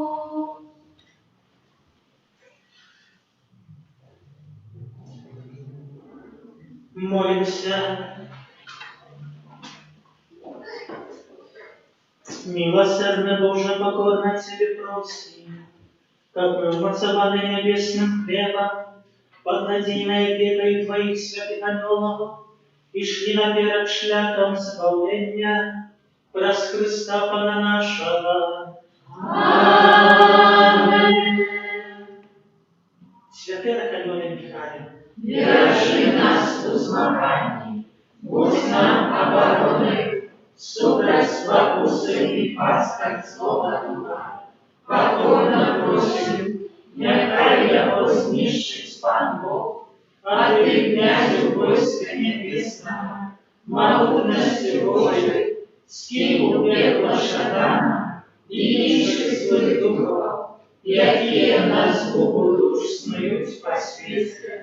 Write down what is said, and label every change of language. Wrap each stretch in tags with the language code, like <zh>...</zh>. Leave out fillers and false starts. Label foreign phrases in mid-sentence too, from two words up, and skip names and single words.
<rue>Молимся. Милосердный Боже, покорно Тебе просим, как мы умацованы небесным хлебом, под надійною опікою Твоїх святих ангелов, і шли наперед шляхом збавлення, праз Христа Пана нашого. Аминь. Святий Архангеле Михайле, Держи нас у змаганні, будь нам обороной, супроть спокусы и пасток злого духа. Покорно просим, нехай его знищить Пан Бог, а ты, князю войска небесного, могутностью Божией, скинь у пекла шатана и нищих злых духов, якие на згубу душ снують по світі.</rue>